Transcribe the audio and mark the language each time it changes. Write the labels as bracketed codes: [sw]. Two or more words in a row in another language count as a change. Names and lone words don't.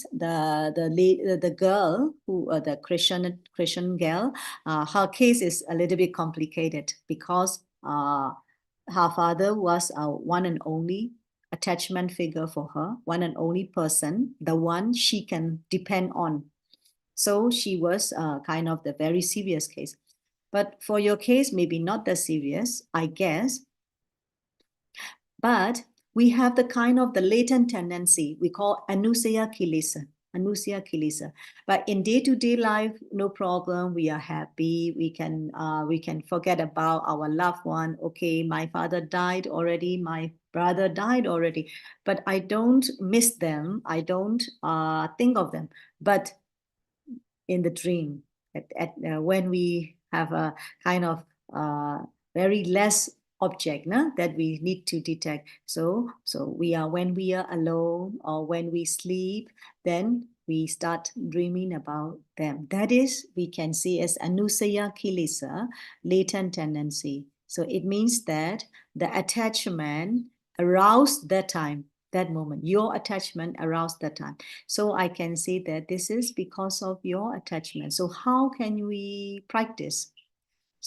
[en] The girl who the Christian girl, her case is a little bit complicated because her father was one and only attachment figure for her, one and only person, the one she can depend on. So she was kind of the very serious case. But for your case, maybe not the serious, I guess. But we have the kind of the latent tendency we call [pi] anusaya kilesa. [en] But in day-to-day life, no problem. We are happy. We can forget about our loved one. Okay, my father died already. My brother died already. But I don't miss them. I don't think of them. But in the dream, when we have a kind of very less object that we need to detect. So when we are alone or when we sleep, then we start dreaming about them. That is, we can see as [pi] anusaya kilesa, [en] latent tendency. So it means that the attachment aroused that moment, your attachment aroused that time. So I can say that this is because of your attachment. So how can we practice?